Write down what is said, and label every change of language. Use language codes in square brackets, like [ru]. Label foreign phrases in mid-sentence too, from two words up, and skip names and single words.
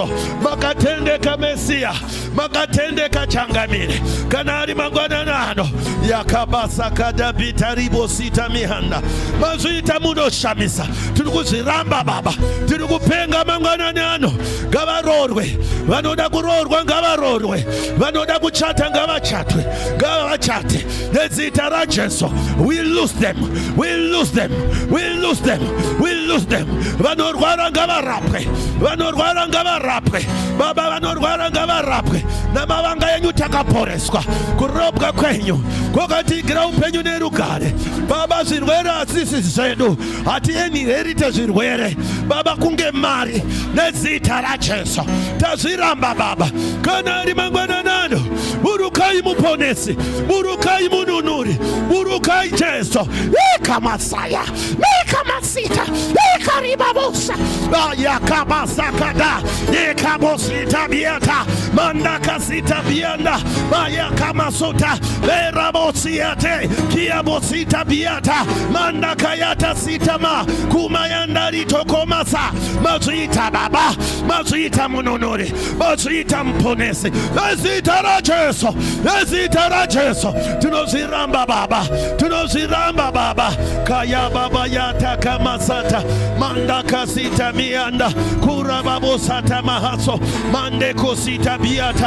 [sn] Makatendeka Mesia, makatendeka changamire kana ari mangwanana ano yakabasa kadabita ribo sita mihanda mazita munoshamisa. Tiri kuzviramba Baba, tiri kupenga mangwanana ano. Ngavarorwe vanoda kurorwa, ngavarorwe vanoda kuchata ngavachatwe, ngavachate nezita ra Jesu. [en] We lose them, we lose them, we lose them, we lose them. [sn] Vanorwara ngavarapwe, vanorwara ngavarapwe Baba, vanorwara ngavarapwe. Namavanga yenyu takaporeswa, kurobwa kwenyu kwakatigira upenyu nerugare. Baba, zvirwere hasisi zvedu, hatiinherite zvirwere Baba kunge mari nezita ra Jesu. Tazviramba Baba, kana ari mangwanana ano burukai muponesi, burukai mununuri, burukai Jesu. Ika Masaya, ika Masita, ika ribabusa yakabasakada, ika bosita biata mandaka sita bianda mayaka masota berabosiate kia bosita biata mandaka yata sitama kumayanda litokomasa. Mazita Baba, mazita mununuri, mazita mponesi, ezita ra Jesu, ezita ra Jesu. Tunoziramba Baba, tunozviramba Baba. Kaya Baba yataka masata manda kasita mianda kura babo sata mahaso mande kosita biata